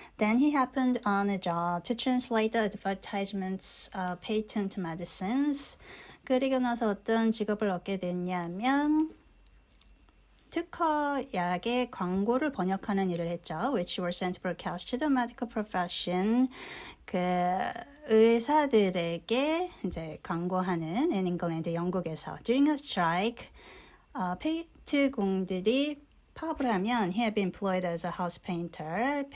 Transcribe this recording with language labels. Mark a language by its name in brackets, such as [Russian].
[English] Then he happened on a job to translate the advertisements of patent medicines. [Korean] 그리고 나서 어떤 직업을 얻게 됐냐면 특허 약의 광고를 번역하는 일을 했죠. [English] Which were sent broadcast to the medical profession. [Korean] 그 의사들에게 이제 광고하는 [English] in England, [Korean] 영국에서. [English] During a strike, [Korean] 페인트공들이 파업을 하면 [English] he had been employed as a house painter.